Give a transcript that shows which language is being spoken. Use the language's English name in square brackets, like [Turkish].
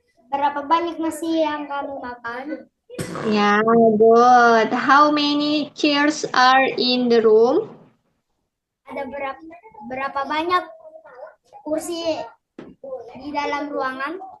[Indonesian] Berapa banyak nasi yang kamu makan? Ya, good. [English] How many chairs are in the room? [Indonesian] Ada berapa banyak kursi di dalam ruangan?